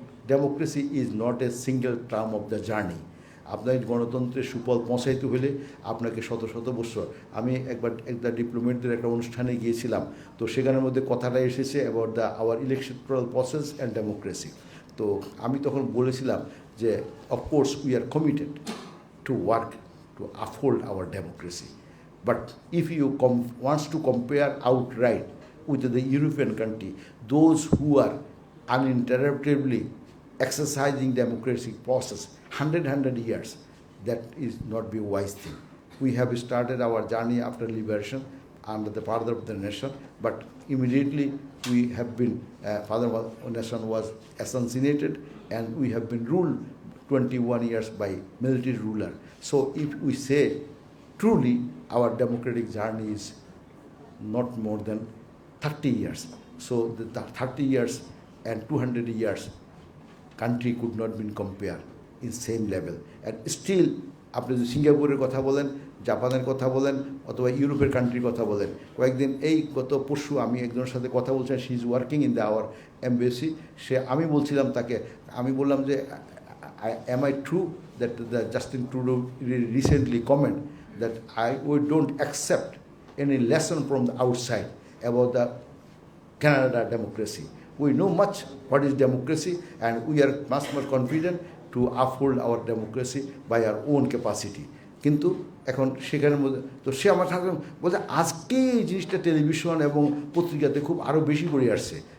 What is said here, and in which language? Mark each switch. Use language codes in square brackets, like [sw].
[en] Democracy is not a single term of the journey. [bn] আপনার গণতন্ত্রের সুফল পৌঁছাইতে হলে আপনাকে শত শত বছর। আমি একবার একটা ডিপ্লোমেটদের একটা অনুষ্ঠানে গিয়েছিলাম, তো সেখানের মধ্যে কথাটা এসেছে [en] About the our electoral process and democracy. [bn] তো আমি তখন বলেছিলাম যে [en] Of course we are committed to work to uphold our democracy, but if you wants to compare outright with the European country, those who are uninterruptedly exercising democratic process 100 years, that is not be a wise thing. We have started our journey after liberation under the father of the nation, but immediately we have been father of the nation was assassinated, and we have been ruled 21 years by military ruler. So if we say truly our democratic journey is not more than 30 years. So the 30 years and 200 years country could not be compared in same level. And still [bn] আপনি যদি সিঙ্গাপুরের কথা বলেন, জাপানের কথা বলেন, অথবা ইউরোপের কান্ট্রির কথা বলেন, কয়েকদিন এই গত পরশু আমি একজনের সাথে কথা বলছিলাম, [en] She is working in the our embassy. [bn] আমি বলছিলাম তাকে, আমি বললাম যে [en] am I true that the Justin Trudeau recently comment that we don't accept any lesson from the outside about the Canada democracy. We know much what is democracy, and we are much more confident to uphold our democracy by our own capacity. [bn] কিন্তু এখন সেখানের মধ্যে তো সে আমার সাথে বলছে আজকে এই জিনিসটা টেলিভিশন এবং পত্রিকাতে খুব আরও বেশি করে আসছে।